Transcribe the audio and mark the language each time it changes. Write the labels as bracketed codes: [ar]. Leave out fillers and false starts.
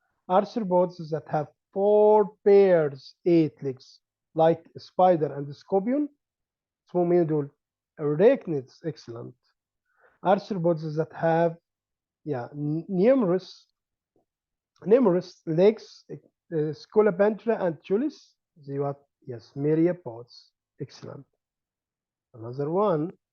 [en] Arthropods that have 4 pairs, 8 legs, like spider and scorpion. [ar] اسمهم مين دول؟ [en] Arachnids, excellent. Arthropods that have numerous legs, Scolopendra and Tulis. They what? Yes, myriapods. Excellent. Another one.